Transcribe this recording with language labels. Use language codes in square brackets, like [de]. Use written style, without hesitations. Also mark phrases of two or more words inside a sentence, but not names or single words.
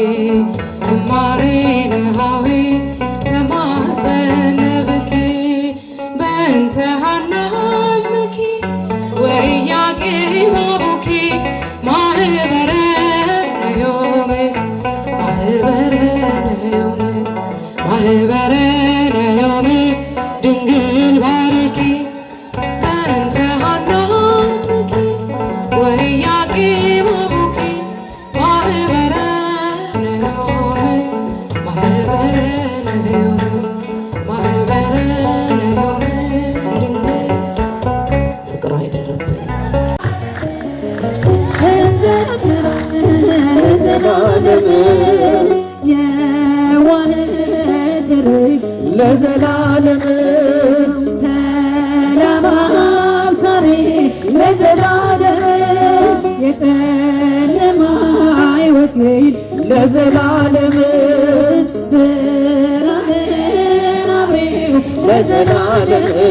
[gez] እማሬንሃዊ ተማፀነብኪ በእንተ ሐናምኪ ወኢያቄም አቡኪ ማህበረ ነዮም ማህበረ ነዮም ማህበረ ነዮም ድንግል ባርኪ በእንተ ሐናምኪ ወኢያቄም አቡኪ ማህበረ ነዮም ማህበረ ነዮም ማህበረ ነዮም ድንግል [am] ፍቅሯ አይደርብን ለዘላለም የዋህነት ርግ ለዘላለም ሰላም አብሳሪ ለዘላለም የጨለማ ሕይወቴን ለዘላለም ብርሃን አብሬው ለዘላለም